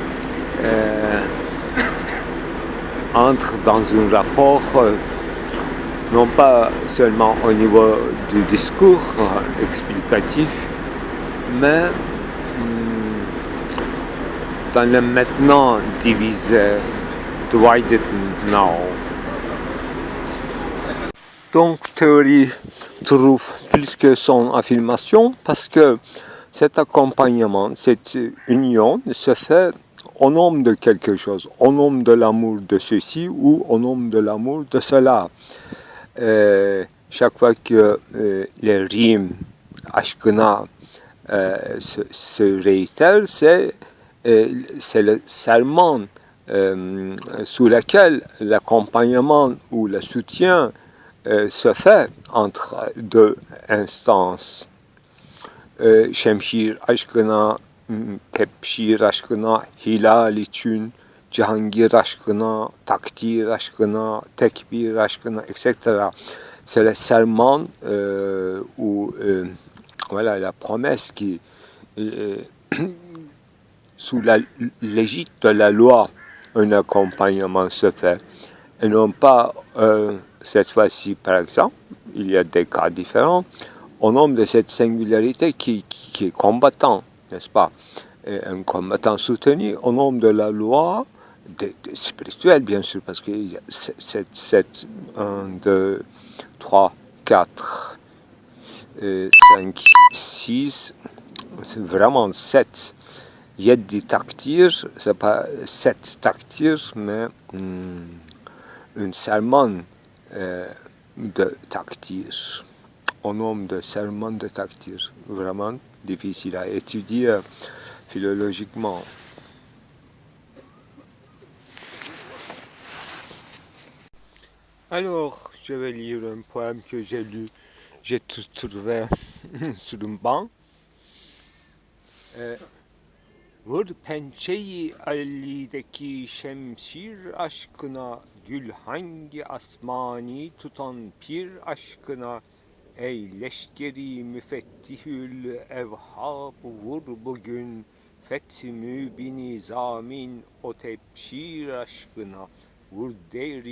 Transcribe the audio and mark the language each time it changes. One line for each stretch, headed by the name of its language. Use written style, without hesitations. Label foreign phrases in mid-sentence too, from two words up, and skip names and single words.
French: entrent dans un rapport non pas seulement au niveau du discours explicatif, mais dans le maintenant divisé,
English: divided now.
French: Donc théorie trouve plus que son affirmation parce que cet accompagnement, cette union se fait au nom de quelque chose, au nom de l'amour de ceci ou au nom de l'amour de cela. Chaque fois que les rimes aşkına se réitèrent, c'est le serment sous lequel l'accompagnement ou le soutien se fait entre deux instances.
Turkish: Şemşir aşkına, tepşir aşkına, hilal için, Cihangir aşkına, takdir aşkına, tekbir aşkına,
French: etc. C'est le serment ou voilà, la promesse qui, sous l'égide de la loi, un accompagnement se fait. Et non pas, cette fois-ci, par exemple, il y a des cas différents, au nom de cette singularité qui est combattant, n'est-ce pas? Et un combattant soutenu au nom de la loi, spirituelle bien sûr, parce qu'il y a 7, 1, 2, 3, 4, 5, 6, c'est vraiment 7.
Turkish: Yedi takdir,
French: c'est pas 7 takdir, mais un serment de takdir, au nom de serment de takdir, vraiment difficile à étudier philologiquement. Alors, je vais lire un poème que j'ai trouvé sur un banc.
Turkish: Vur pençeyi Ali'deki şemşir aşkına, gül hangi asmani tutan pir aşkına, ey leşkeri müfettihül evhab, vur bugün fethi mübini zamin o tepşir aşkına, vur devri